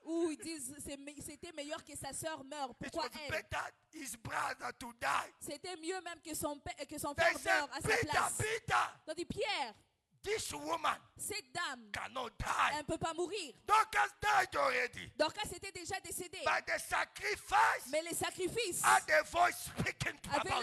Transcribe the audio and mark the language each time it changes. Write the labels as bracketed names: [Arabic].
[French] où ils disent c'était meilleur que sa sœur meure. [English] It [French] Pourquoi [English] was [French] elle? [English] better his brother to die. [French] C'était mieux même que son [English] They [French] frère [English] said, [French] meure à sa [English] Peter, [French] place. [English] Peter, [French] Tandis Pierre, [English] this woman [French] cette dame, [English] cannot [French] elle [English] die. [French] ne peut pas mourir. [English] Dorcas died already. [French] Dorcas était déjà décédée. [English] By the sacrifice, [French] Mais les sacrifices [English] had the voice speaking [French] avaient la